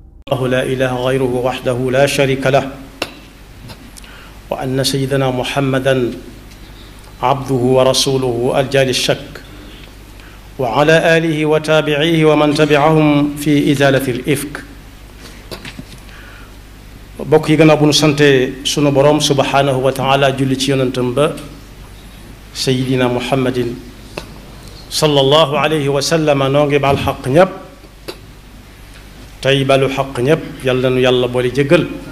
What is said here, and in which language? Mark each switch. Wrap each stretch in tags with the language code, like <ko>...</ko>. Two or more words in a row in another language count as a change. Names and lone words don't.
<ar>لا إله غيره وحده لا شريك له وأن سيدنا محمدا عبده ورسوله الجال الشك وعلى آله وتابعيه ومن تبعهم في إزالة الإفك</ar> <wo>bokk yi gannaaw bu nu sante sunu boroom</wo> <ar>سبحانه وتعالى</ar> <wo>julli ci yonentam ba</wo> <ar>سيدنا محمد صلى الله عليه وسلم</ar> <wo>noo ngi baal xaq ñépp tey balu xaq ñépp yàlla nu yàlla boole jéggal</wo>